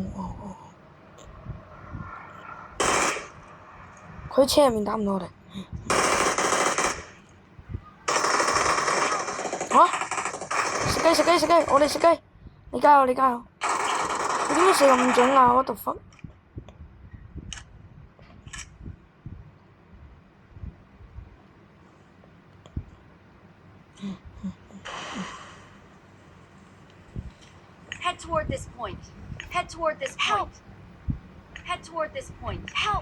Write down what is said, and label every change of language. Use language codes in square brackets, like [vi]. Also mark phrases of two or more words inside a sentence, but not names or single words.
[yue] 佢喺車入面打唔到我哋。食雞！我哋食雞！你加油！你點解射咁準啊 ？ [en] What the fuck？ Head toward this point. Head toward this point. Head toward this point. Help!